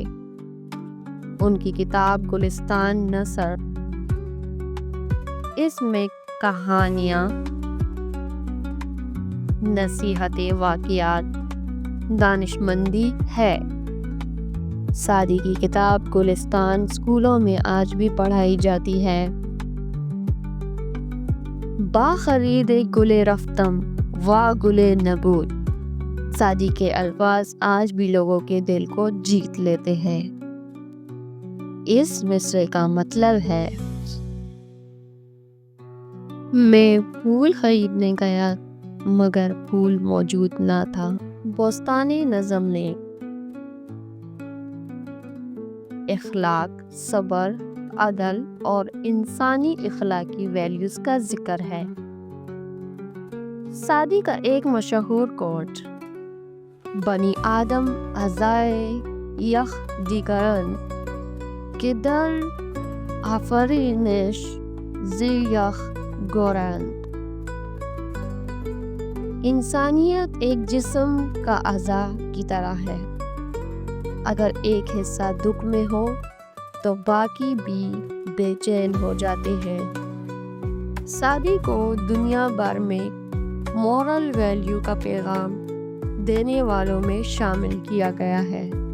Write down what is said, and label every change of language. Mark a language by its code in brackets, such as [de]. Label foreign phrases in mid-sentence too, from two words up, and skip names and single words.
[ur] ان کی کتاب گلستان نثر، اس میں کہانیاں، نصیحتیں، واقعات، دانشمندی ہے۔ سعدی کی کتاب گلستان اسکولوں میں آج بھی پڑھائی جاتی ہے۔ [fa] با خرید گل رفتم وا گل نبود، [ur] سعدی کے الفاظ آج بھی لوگوں کے دل کو جیت لیتے ہیں۔ اس مصرعے کا مطلب ہے، میں پھول خریدنے گیا مگر پھول موجود نہ تھا۔ بوستانی نظم نے اخلاق، صبر، عدل اور انسانی اخلاقی ویلیوز کا ذکر ہے۔ سعدی کا ایک مشہور کوٹ، [fa] بنی آدم اعضائے یک دیگرند که در آفرینش ز یک گویند، [ur] انسانیت ایک جسم کا اعضاء کی طرح ہے، اگر ایک حصہ دکھ میں ہو تو باقی بھی بے چین ہو جاتے ہیں۔ سعدی کو دنیا بھر میں [en] moral value [ur] کا پیغام دینے والوں میں شامل کیا گیا ہے۔